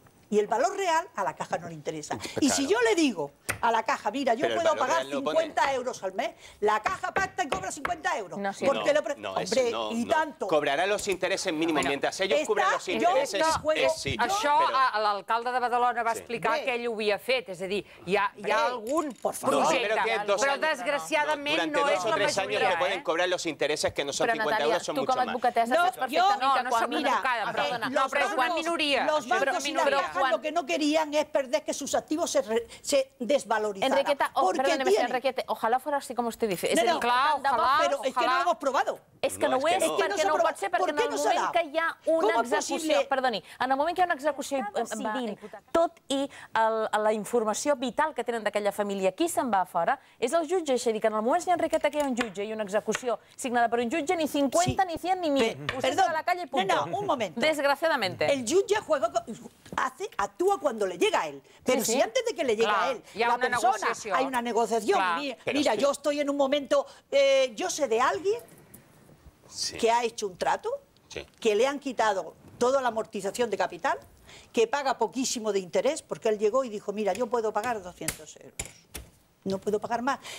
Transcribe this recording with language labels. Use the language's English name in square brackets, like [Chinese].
[Spanish] Y el valor real a la caja no le interesa. Y si yo le digo a la caja, mira, yo puedo pagar 50 euros al mes, la caja pacta y cobra 50 euros. No, hombre, y tanto. Cobrará los intereses mínimos. Mientras ellos cubran los intereses, sí. [Catalan] Això l'alcalde de Badalona va explicar que ell ho havia fet. És a dir, hi ha algun projecte. Però desgraciadament no és la majoria. [Spanish] 2 años que pueden cobrar los intereses que no son 50 euros son mucho más. [Catalan] Però, Natàlia, tu com a advocatessa saps perfectament que quan perdona, no, però és quan minoria. [Spanish] Los bancos y las cajas lo que no querían es perder que sus activos se desvalorizaran. Enriqueta, perdóneme, Enriqueta, ojalá fuera así como usted dice. No, pero es que no lo hemos probado. [Catalan] És que no ho és, perquè no pot ser, perquè en el moment que hi ha una execució... Perdoni, en el moment que hi ha una execució decidint tot i la informació vital que tenen d'aquella família, qui se'n va fora? És el jutge, és a dir, que en el moment, senyora Enriqueta, que hi ha un jutge i una execució signada per un jutge, ni 50, ni 100, ni 1000. [Spanish] Usted se va a la calle y punto. No, un momento. Desgraciadamente. El jutge actúa cuando le llega a él. Pero si antes de que le llegue a él, la persona, hay una negociación. Mira, yo estoy en un momento, yo sé de alguien que ha hecho un trato, que le han quitado toda la amortización de capital, que paga poquísimo de interés, porque él llegó y dijo, mira, yo puedo pagar 200 euros. No puedo pagar más.